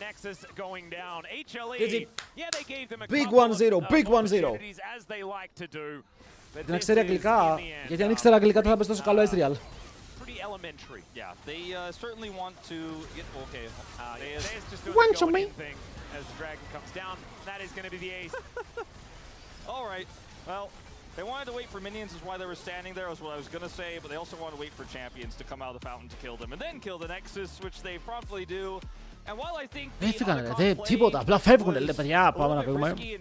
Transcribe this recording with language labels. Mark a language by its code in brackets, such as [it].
[en] Big 1-0, big 1-0. [el] Δεν ξέρει αγγλικά, γιατί αν ήξερα αγγλικά δεν θα παίζει τόσο καλό Ezreal. [en] Elementary. Yeah, they certainly want to get okay. Want to me? As the dragon comes down, that is going to be the ace. All right. Well, they wanted to wait for minions is why they were standing there, is what I was going to say, but they also want to wait for champions to come out of the fountain to kill them and then kill the Nexus, which they promptly do. And while I think [el] δεν φύγανε, δεν τίποτα, απλά φεύγουνε, λέει παιδιά, πάμε να φύγουμε.